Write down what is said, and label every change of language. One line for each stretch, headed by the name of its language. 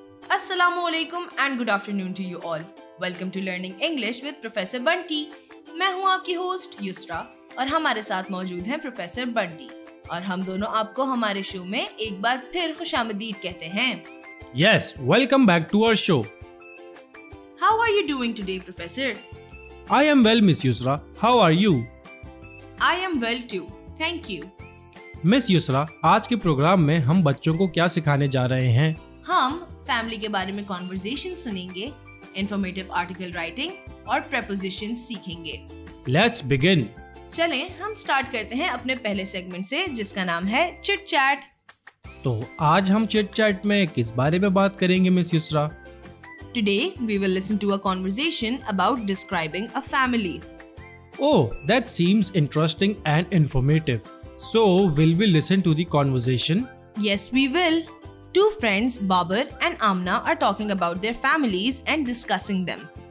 Urdu: السلام علیکم
English: And good afternoon to you all. Welcome to learning English with professor Bunty.
Urdu: میں ہوں آپ کی ہوسٹ یسرا اور ہمارے ساتھ موجود ہیں پروفیسر بنٹی اور ہم دونوں آپ کو ہمارے شو میں ایک بار پھر خوش آمدید کہتے ہیں.
English: Yes, welcome back to our show. How are you doing today, Professor? I am well, Miss Yusra. How are you? I am well too. Thank you.
Urdu: Miss Yusra, آج کے پروگرام میں ہم بچوں کو کیا سکھانے جا رہے ہیں؟ ہم فیملی کے بارے میں conversation سنیں گے,
English: informative article writing
Urdu: اور prepositions سیکھیں گے.
English: Let's begin.
Urdu: چلیں ہم سٹارٹ کرتے ہیں اپنے پہلے سیگمنٹ سے جس کا نام ہے چٹ چیٹ. تو آج ہم چٹ چیٹ میں کس بارے میں بات کریں گے مس یسرا؟
English: Today we will listen to a conversation about describing a family. Oh, that seems interesting and informative. So, will we listen to the conversation? Yes, we will. Two friends, Babar and Amna, are talking about their families and discussing them.